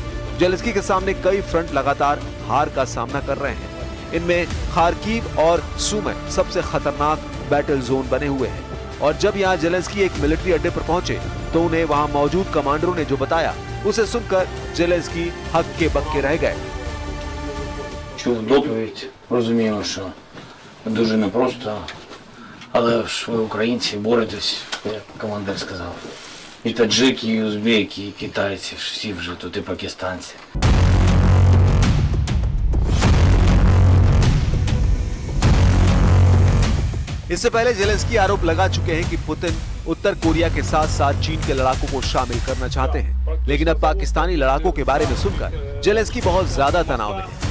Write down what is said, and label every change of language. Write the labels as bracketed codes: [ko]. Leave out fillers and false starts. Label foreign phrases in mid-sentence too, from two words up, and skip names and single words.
[hi] जेलेंस्की के सामने कई फ्रंट लगातार हार का सामना कर रहे हैं। इनमें खार्किव और सुमी सबसे खतरनाक [en] battle zone [hi] बने हुए हैं। और जब यहाँ जेलेंस्की एक मिलिट्री अड्डे पर पहुंचे तो उन्हें वहां मौजूद कमांडरों ने जो बताया उसे सुनकर जेलेंस्की हक्के बक्के रह गए। [uk] Чув доповідь, розуміємо, що дуже непросто, але ж ви українці боретесь, як командир сказав. І таджики, і узбеки, і китайці, всі вже тут, і пакистанці. [hi] इससे पहले जेलेंस्की आरोप लगा चुके हैं कि पुतिन उत्तर कोरिया के साथ साथ चीन के लड़ाकों को शामिल करना चाहते हैं। लेकिन अब पाकिस्तानी लड़ाकों के बारे में सुनकर जेलेंस्की बहुत ज्यादा तनाव में है।